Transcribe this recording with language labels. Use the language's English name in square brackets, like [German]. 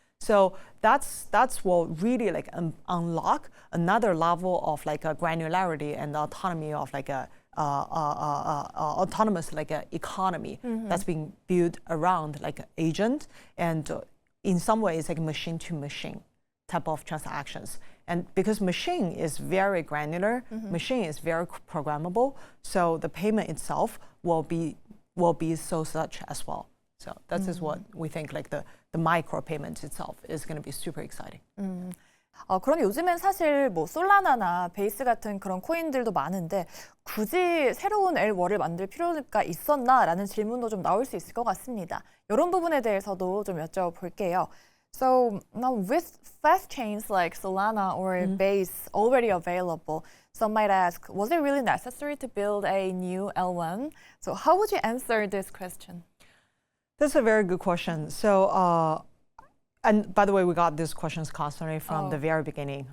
[English] So that's what really like unlock another level of like a granularity and autonomy of like a autonomous like a economy that's being built around like agent, and in some ways like machine to machine type of transactions. And because machine is very granular, machine is very programmable, so the payment itself will be so such as well. So that is what we think like the micro payment itself is going to be super exciting. [Korean] 그럼 요즘엔 사실 뭐 솔라나나 베이스 같은 그런 코인들도 많은데 굳이 새로운 L1을 만들 필요가 있었나라는 질문도 좀 나올 수 있을 것 같습니다. 이런 부분에 대해서도 좀 여쭤볼게요. [English] So now with fast chains like Solana or Base already available, some might ask, was it really necessary to build a new L1? So how would you answer this question? That's a very good question. So, and by the way, we got these questions constantly from the very beginning.